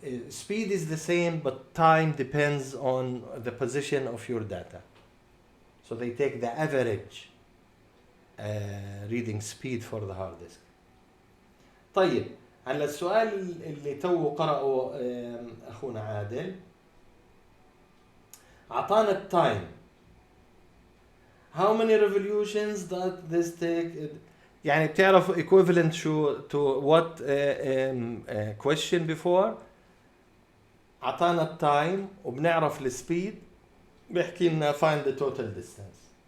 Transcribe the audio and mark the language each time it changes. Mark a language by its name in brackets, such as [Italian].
[English] Speed is the same, but time depends on the position of your data. So they take the average reading speed for the hard disk. [Arabic] طيب هلا السؤال اللي تو قرأه أخونا عادل، أعطانا التايم. [English] How many revolutions does this take? [Arabic] يعني بتعرف [English] equivalent to what question before؟ [Arabic] عطانا التايم وبنعرف السبيد، بيحكي لنا [English] find the total distance.